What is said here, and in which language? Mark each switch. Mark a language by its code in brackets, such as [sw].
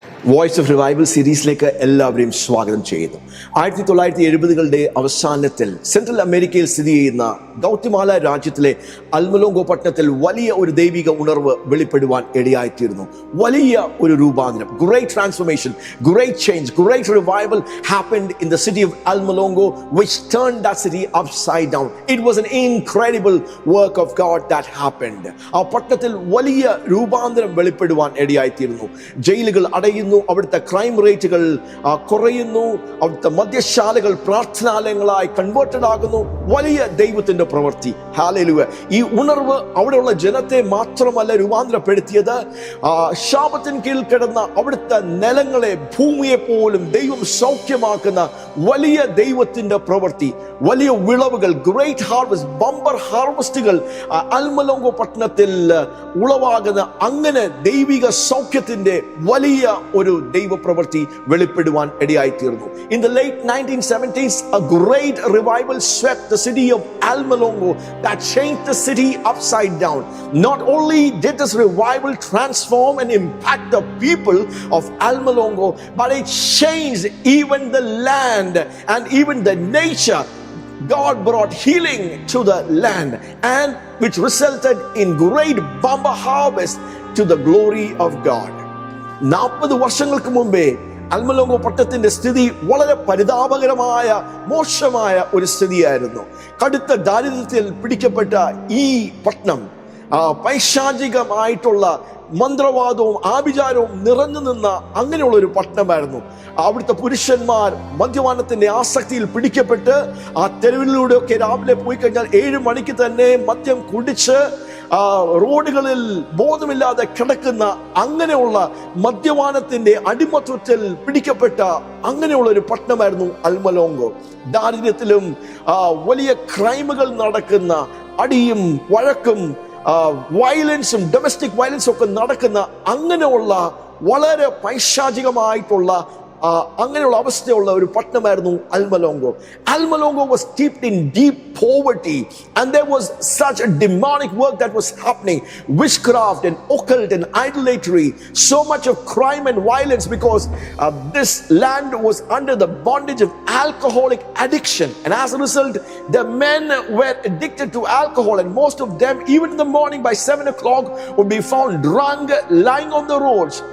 [ml] Voice of revival സീരീസിലേക്ക് എല്ലാവരെയും സ്വാഗതം ചെയ്യുന്നു. 1970കളുടെ അവസാനത്തിൽ സെൻട്രൽ അമേരിക്കയിൽ സ്ഥിതി ചെയ്യുന്ന ഗൗത്തിമാല രാജ്യത്തിലെ അൽമലോംഗോ പട്ടണത്തിൽ വലിയ ഒരു ദൈവിക ഉണർവ് വെളിപ്പെടുവാൻ ഇടയായിത്തീരുന്നു. വലിയ ഒരു രൂപാന്തരം, [en] Great transformation, great change, great revival happened in the city of Almalongo, which turned that city upside down. It was an incredible work of God that happened. [ml] ആ പട്ടണത്തിൽ വലിയ രൂപാന്തരം വെളിപ്പെടുവാൻ ഇടയായിത്തീരുന്നു. ജയിലുകൾ അടയുന്നു, അവിടുത്തെ ക്രൈം റേറ്റുകൾ കുറയുന്നു, അവിടുത്തെ മദ്യശാലകൾ പ്രാർത്ഥനാലയങ്ങളായി കൺവേർട്ടഡ് ആകുന്നു. വലിയ ദൈവത്തിന്റെ പ്രവൃത്തി. ഹല്ലേലൂയ. ഈ ഉണർവ് അവിടെയുള്ള ജനത്തെ മാത്രമല്ല രൂപാന്തരപ്പെടുത്തിയത്, ശാപത്തിന് കീഴിൽ കിടന്ന അവിടുത്തെ നിലങ്ങളെ, ഭൂമിയെ പോലും ദൈവം സൗഖ്യമാക്കുന്ന വലിയ ദൈവത്തിന്റെ പ്രവൃത്തി, വലിയ വിളവുകൾ, [en] great harvest, [ml] ബമ്പർ ഹാർവസ്റ്റുകൾ അൽമലോംഗോ പട്ടണത്തിൽ ഉളവാകുന്ന അങ്ങനെ ദൈവിക സൗഖ്യത്തിന്റെ വലിയ ഒരു ദൈവപ്രവൃത്തി വെളിപ്പെടുവാൻ ഇടയായിത്തീർന്നു. [en] In the late 1970s, a great revival swept the city of Almalongo that changed the city upside down. Not only did this revival transform and impact the people of Almalongo, but it changed even the land and even the nature. God brought healing to the land, and which resulted in great bumper harvest to the glory of God. [ml] 40 വർഷങ്ങൾക്ക് മുമ്പേ അൽമലോംഗോ പട്ടണത്തിന്റെ സ്ഥിതി വളരെ പരിതാപകരമായ, മോശമായ ഒരു സ്ഥിതിയായിരുന്നു. കടുത്ത ദാരിദ്ര്യത്തിൽ പിടിക്കപ്പെട്ട ഈ പട്ടണം പൈശാചികമായിട്ടുള്ള മന്ത്രവാദവും ആഭിചാരവും നിറഞ്ഞു നിന്ന അങ്ങനെയുള്ള ഒരു പട്ടണമായിരുന്നു. അവിടുത്തെ പുരുഷന്മാർ മദ്യപാനത്തിന്റെ ആസക്തിയിൽ പിടിക്കപ്പെട്ട് ആ തെരുവിലൂടെയൊക്കെ രാവിലെ പോയി കഴിഞ്ഞാൽ 7 മണിക്ക് തന്നെ മദ്യം കുടിച്ച് റോഡുകളിൽ ബോധമില്ലാതെ കിടക്കുന്ന അങ്ങനെയുള്ള മദ്യപാനത്തിന്റെ അടിമത്വത്തിൽ പിടിക്കപ്പെട്ട അങ്ങനെയുള്ള ഒരു പട്ടണമായിരുന്നു അൽമലോംഗോ. ദാരിദ്ര്യത്തിലും വലിയ ക്രൈമുകൾ നടക്കുന്ന, അടിയും വഴക്കും വയലൻസും ഡൊമസ്റ്റിക് വയലൻസും ഒക്കെ നടക്കുന്ന അങ്ങനെയുള്ള വളരെ പൈശാചികമായിട്ടുള്ള അങ്ങനെയുള്ള അവസ്ഥയുള്ള ഒരു പട്ടണമായിരുന്നു അൽമലോംഗോ. [en] Almalongo was steeped in deep poverty, and there was such a demonic work that was happening, witchcraft and occult and idolatry, so much of crime and violence, because this land was under the bondage of alcoholic addiction, and as a result the men were addicted to alcohol, and most of them, even in the morning by 7 o'clock, would be found drunk lying on the roads.